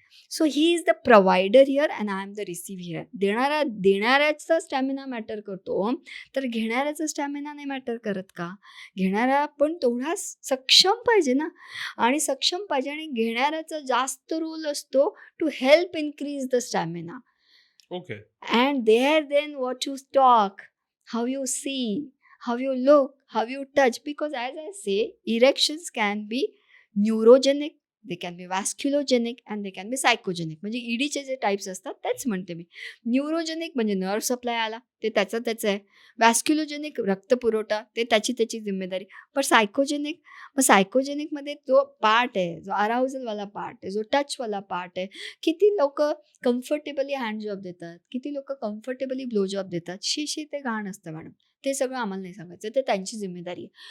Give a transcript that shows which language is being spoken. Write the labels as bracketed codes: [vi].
[en] So he is the provider here and I am the receive here. [mr] देणाऱ्याचा stamina matter करतो, तर घेणाऱ्याचा stamina नाही matter करत का? घेणारा पण तेवढा सक्षम पाहिजे ना, आणि सक्षम पाहिजे, आणि घेणाऱ्याचा जास्त रोल असतो [en] To help increase the stamina. Okay. And there then what you talk, how you see, how you look, how you touch. Because as I say, erections can be neurogenic, they can be vasculogenic and they can be psychogenic. [mr] म्हणजे EDचे जे types असतात तेच म्हणते मी. Neurogenic म्हणजे nerve supply आला, ते त्याचं आहे. वॅस्क्युलोजेनिक रक्तपुरवठा ते त्याची जिम्मेदारी. पण सायकोजेनिकमध्ये जो पार्ट आहे, जो अराउझलवाला पार्ट आहे, जो टचवाला पार्ट आहे, किती लोकं कम्फर्टेबली हँड जॉब देतात, किती लोकं कम्फर्टेबली ब्लो जॉब देतात. शी ते घाण असतं मॅडम. ते सगळं आम्हाला नाही सांगायचं. ते त्यांची जिम्मेदारी आहे.